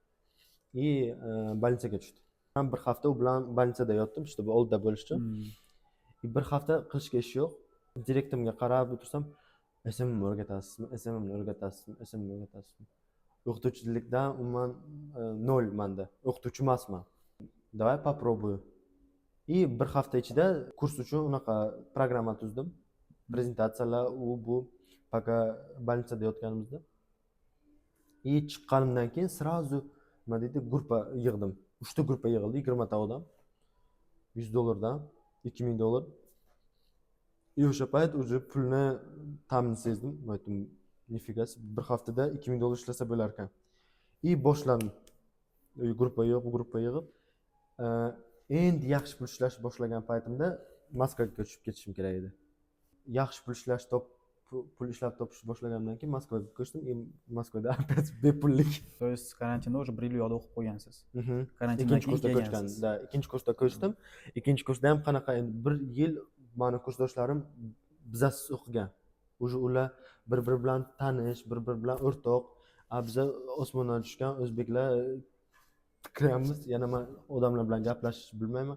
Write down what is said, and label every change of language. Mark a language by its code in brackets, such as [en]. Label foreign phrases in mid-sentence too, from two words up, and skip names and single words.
[uz] Больницаga tushdi. Men bir hafta u bilan больницада yotdim, işte oldida bo'lishdi. Bir hafta qilishga ish yo'q. Direktorimga qarab o'tirsam, SMMni o'rgatasizmi? SMMni o'rgatasizmi? SMMni o'rgatasizmi? O'qituvchilikdan umuman 0 menda. O'qituvchi emasman. [ru] Давай попробую. [uz] Bir hafta ichida kurs uchun unaqa programma tuzdim. Prezentatsiyalar bu пока больницада yotganimizda. Chiqqanimdan keyin сразу nima deydi, gruppa yig'dim. 3 ta gruppa yig'ildi, 20 ta odam. $100 $2000. O'sha payt уже pulni ta'mini sezdim. Aytdim, nifiga bir haftada $2000 ishlasa bo'lar ekan. Boshladim. Gruppa yig'ib, endi yaxshi pul ishlash boshlagan paytimda Moskvaga ko'chib ketishim kerak edi. Yaxshi pul ishlab topish boshlagandan keyin Moskvaga ko'chdim. Moskvada опять bepullik. [ru] То есть [uz] karantinda уже 1 yil yo'lda o'qib qo'ygansiz. Karantindan kursda ko'chgan. Ikkinchi kursda ko'chdim. Ikkinchi kursda ham qanaqa endi 1 yil meni kursdoshlarim bizasiz o'qigan. Уже ular bir-biri bilan tanish, bir-biri bilan o'rtoq. Biza osmondan tushgan o'zbeklar kiramiz, yana men odamlar bilan gaplashish bilmayman.